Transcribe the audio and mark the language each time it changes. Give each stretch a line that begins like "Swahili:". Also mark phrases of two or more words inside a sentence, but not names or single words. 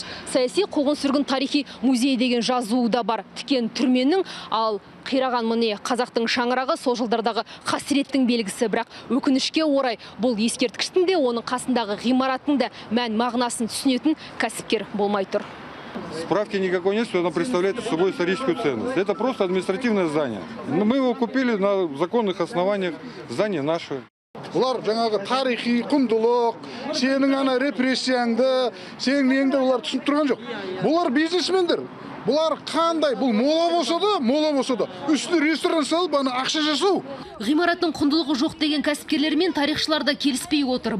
Kazakh: Саяси қуғын-сүргін тарихи музей деген жазуы да бар. Тікен түрменің, ал қираған міне қазақтың шаңырағы сол жылдардағы қасіреттің белгісі. Бірақ өкінішке орай бұл ескерткіштің де, оның қасындағы ғимараттың да мән мағынасын түсінетін кәсіпкер болмай тұр.
Russian: Справки никакой нет, что оно представляет собой историческую ценность. Это просто административное здание. Мы его купили на законных основаниях, здание наше.
Kazakh: Бұлар жаңағы тарихи құндылық, сенің ана репрессияңды, сенің неңді бұлар түсініп тұрған жоқ. Бұлар бизнесмендер. Бұлар қандай? Бұл мола болса да, үстіне ресторан салып, ақша жасау. Ғимараттың құндылығы жоқ деген кәсіпкерлермен тарихшылар да келіспей отыр.